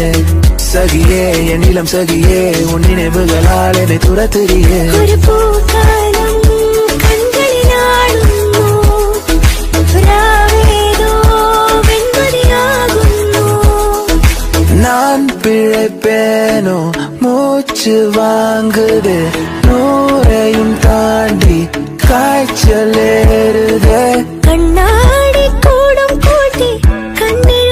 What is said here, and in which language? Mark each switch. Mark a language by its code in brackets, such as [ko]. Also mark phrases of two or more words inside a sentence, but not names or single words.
[ta] சகியே என் இளம் சகியே உன் நினைவுகளால் என்னை துரத்துறியே. [ml] ഒരു പൂക്കാലം കൺകളിലാടുന്നു രാവേതോ വെൺമതിയാകുന്നു. [ta] நான் பிழைப்பேனோ மூச்சு வாங்குது 100ஐயும் தாண்டி காய்ச்சல் ஏறுதே. [ml] കണ്ണാടി കൂടും കൂട്ടി കണ്ണ